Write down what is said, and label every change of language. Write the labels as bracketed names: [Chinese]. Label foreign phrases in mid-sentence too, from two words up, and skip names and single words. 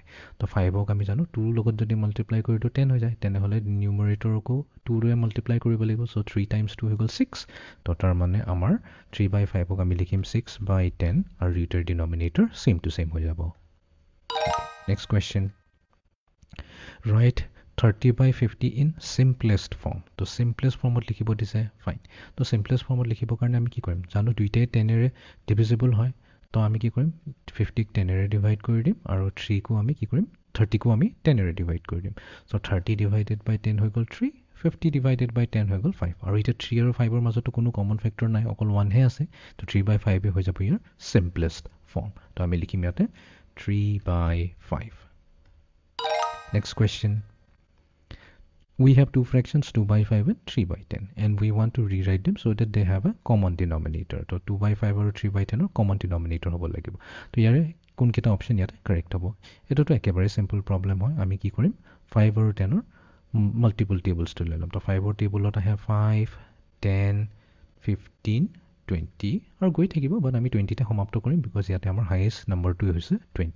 [Assamese] তো 5ক আমি জানো 2 লগত যদি মাল্টিপ্লাই কৰি দিওঁ 10 হৈ যায় তেনেহলে নিউমাৰেটৰকো 2 ৰে মাল্টিপ্লাই কৰিব লাগিব। সো 3 × 2 হৈ গ'ল 6। তো তাৰ মানে আমাৰ 3/5ক আমি লিখিম 6/10 আৰু ইটাৰ ডিনমিনেটৰ [English] same to same [Assamese] হৈ যাব। [English] next question write 30/50 in simplest form. [Assamese] তো [English] simplest form [Assamese] ত লিখিব দিছে ফাইন। তো [English] simplest form [Assamese] ত লিখিবৰ কাৰণে আমি কি কৰিম জানো দুইটাই 10 ৰে ডিভিজিবল হয়। তো আমি কি কৰিম 50ক 10 ৰে ডিভাইড কৰি দিম আৰু 3 কো আমি কি কৰিম 30 কো আমি 10 ৰে ডিভাইড কৰি দিম। সো 30 [English] divided by [Assamese] 10 হৈ গ'ল 3, 50 [English] divided by [Assamese] 10 হৈ গ'ল 5। আৰু এটা 3 আৰু 5ৰ মাজতো কোনো [English] common factor [Assamese] নাই, অকল 1 হে আছে। তো 3/5 হৈ যাব ইয়াৰ [English] simplest form। [Assamese] তো আমি লিখিম ইয়াতে 3/5। [English] Next question. We have two fractions 2/5 and 3/10 and we want to rewrite them so that they have a common denominator. [Assamese] So 2/5 আৰু 3/10 ৰ [English] common denominator [Assamese] হ'ব লাগিব। তো ইয়াৰে কোন কেইটা অপচন ইয়াতে কাৰেক্ট হ'ব? এটোটো একেবাৰে [English] simple problem [Assamese] হয়। আমি কি কৰিম 5 আৰু 10 ৰ [English] multiple tables [Assamese] লৈ ল'ম। তো 5ৰ টেবলত আহে 5 10 15 20 আৰু গৈ থাকিব, বাট আমি 20তে সমাপ্ত কৰিম বিকজ ইয়াতে আমাৰ [English] highest number [Assamese] হৈছে 20।